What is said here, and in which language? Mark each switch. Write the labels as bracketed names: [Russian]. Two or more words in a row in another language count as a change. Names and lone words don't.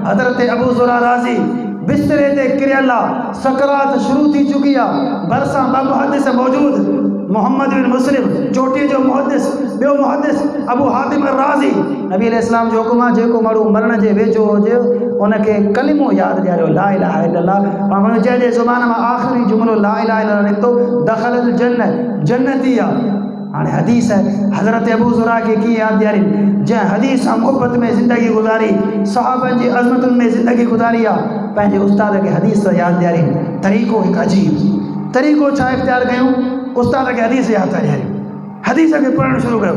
[Sindhi] हज़रत अबू ज़ुरा राज़ी बिस्तरे ते किरियल आहे, सकरात शुरू थी चुकी आहे, भरिसां ॿ मुहदिस मौजूद, मोहम्मद बिन मुस्लिम चोटीअ जो मुहदिस, ॿियो मुहदिस अबू हातिम राज़ी। नबी अलैहिस्सलाम जो हुकुम आहे जेको माण्हू मरण जे वेझो हुजे उनखे कलिमो यादि ॾियारियो, [Arabic] لا إله إلا الله. [Sindhi] माण्हू जंहिंजे ज़ुबान मां आख़िरी जुमिलो [Arabic] لا إله إلا الله [Sindhi] निकितो, [Arabic] دخل الجنة, [Sindhi] जन्नती आहे। हाणे हदीस है, हज़रत अबू ज़ुरा के कीअं यादि ॾियारी, जंहिं हदीस सां मुहबत में ज़िंदगी गुज़ारी, सहाबनि जी अज़मतुनि में ज़िंदगी गुज़ारी आहे, पंहिंजे उस्ताद खे हदीस सां यादि ॾियारी। तरीक़ो हिकु अजीब तरीक़ो छा इख़्तियार कयूं, उस्ताद खे हदीस यादि था ॾियारियूं, हदीस खे पढ़णु शुरू कयो।